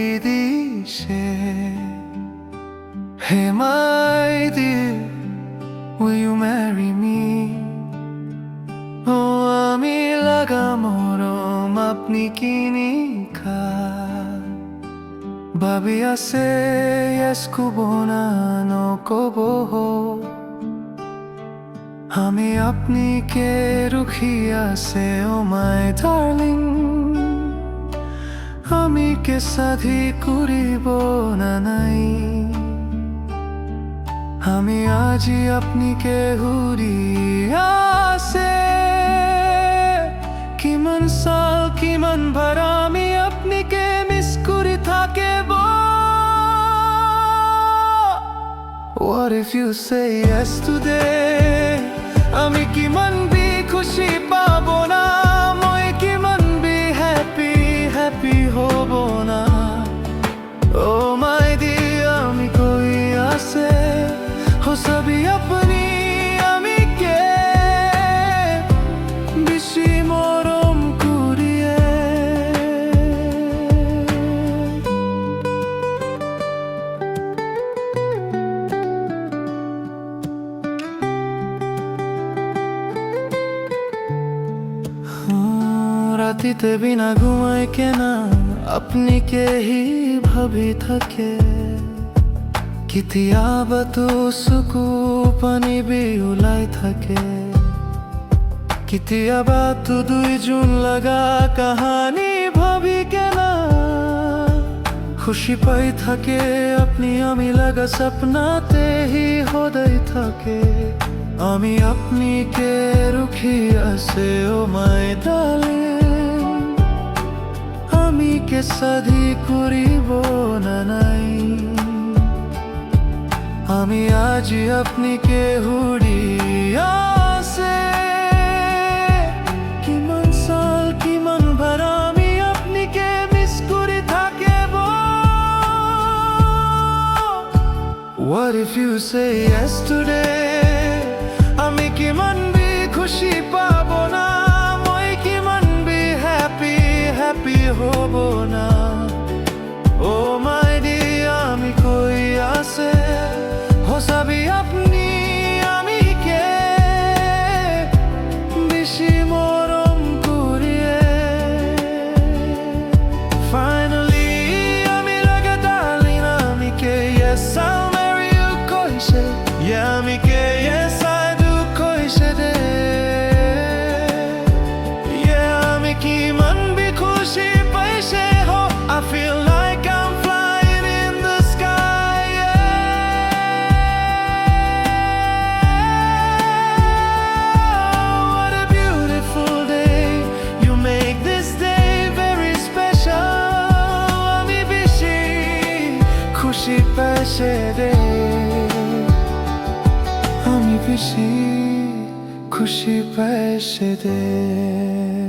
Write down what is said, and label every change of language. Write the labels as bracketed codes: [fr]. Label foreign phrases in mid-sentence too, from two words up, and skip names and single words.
[en] দিশে Hey my dear, will you marry me? [nag] Oh, আমি লাগা মরম আপনি কিনি খা ভাবি আছে yes কুবো না no কবো আমি আপনি কে রুখি আছে [en] oh my darling [nag] আমি কে সাধি করিব না নাই আমি আজি আপনি কে হুরি আছে কিমান সাল কিমান বার আমি আপনি কে মিস করি থাকিব [en] What if you say yes today [nag] আমি কিমান বি খুশি পাবো না মই কিমান বি happy হব না [en] Oh my dear [nag] আমি কই আছে हो सभी अपनी আমি কে বেশি মরম করিয়ে রাতিতে বিনা ঘুমায় কেনা আপনি কে হি ভাবি থাকে কেতিয়াবা তো চকু পানী বি ওলাই থাকে কেতিয়াবা তো দুইজন লগা কাহানী ভাবি কেনা খুশি পাই থাকে আপনি আমি লাগা সপনাতে হি সদায় থাকে আমি আপনি কে রুখি আছে [en] oh my darling [nag] আমি কে সাধি করিব না নাই আমি আজি আপনি কে হুড়ি আছে কিমান সাল কিমান বার আমি আপনি কে মিস করি থাকিব [en] What if you say yes today [nag] আমি কিমান বি খুশি পাবো না মই কিমান বি happy হব না [en] Oh my dear [nag] আমি কই আছে সবই আপনি আমি কে বেশি মরম করিয়ে Finally আমি লাগা darling আমি কে [en] yes I'll marry you [nag] কইছে Yeah আমি কে [en] yes I do [nag] কইছে দে [en] Yeah [nag] আমি কি মন বি খুশি পাইছে [en] ho I feel like I'm flying in the sky What a beautiful day You make this day very special [nag] আমি বেশি খুশি পাইছে দে আমি বেশি খুশি পাইছে দে